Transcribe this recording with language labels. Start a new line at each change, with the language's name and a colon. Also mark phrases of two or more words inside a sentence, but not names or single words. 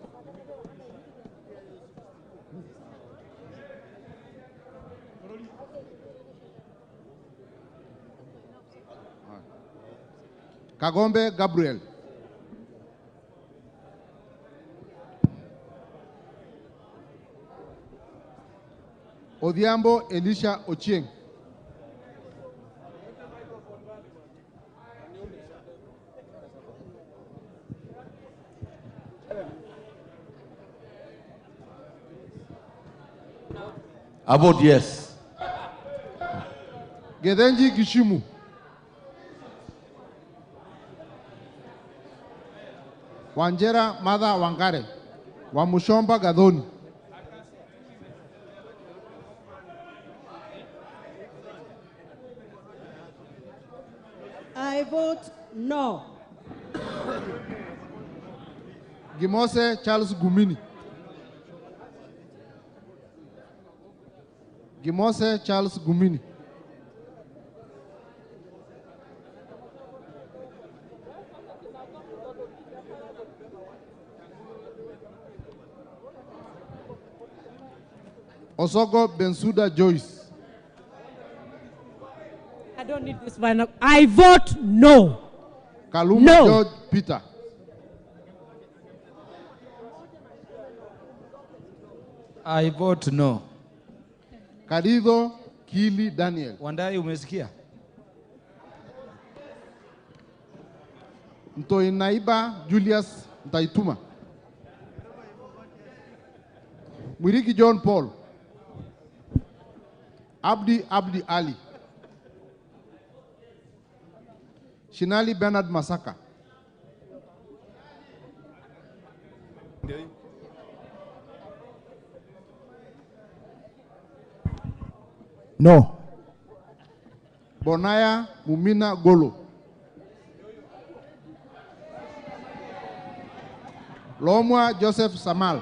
English: Kagombe Gabriel. Odhiambo Elisha Ochieng. I vote yes. Gedenji Gishimu. Wanjera Mada Wangare. Wamushomba Gadoni. I vote no. Gimose Charles Gumini. Gimose Charles Gumini. Osogo Bensuda Joyce. I don't need this one. I vote no. Kaluma No. George Peter. I vote no. Karido Kili Daniel.
Swahili: Wandai umesikia?
English: Ntoinaiba Julius Ntaituma. Mwiriki John Paul. Abdi Ali. Shinali Bernard Masaka. No. Bonaya Mumina Golo. Lomwa Joseph Samal.